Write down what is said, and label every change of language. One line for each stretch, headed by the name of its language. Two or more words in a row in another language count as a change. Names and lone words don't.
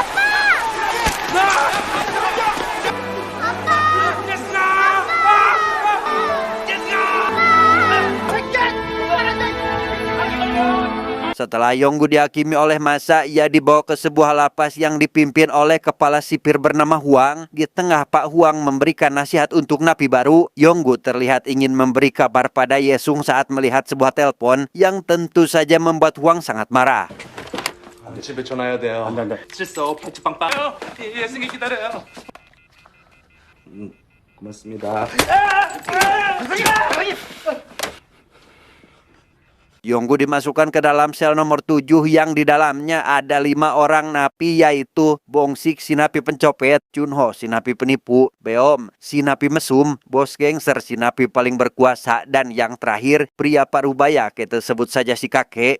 Indonesian: Setelah Yonggu dihakimi oleh massa, ia dibawa ke sebuah lapas yang dipimpin oleh kepala sipir bernama Huang. Di tengah Pak Huang memberikan nasihat untuk napi baru, Yonggu terlihat ingin memberi kabar pada Yesung saat melihat sebuah telepon yang tentu saja membuat Huang sangat marah.
Korean: 집에 전화해야 돼요. 안돼. 실수 팔찌 빵빵. 예승이 기다려요. 고맙습니다.
Indonesian: Yonggu dimasukkan ke dalam sel nomor 7 yang di dalamnya ada 5 orang napi, yaitu Bongsik si napi pencopet, Chunho si napi penipu, Beom si napi mesum, bos gangster si napi paling berkuasa, dan yang terakhir pria parubaya, kita sebut saja si kakek.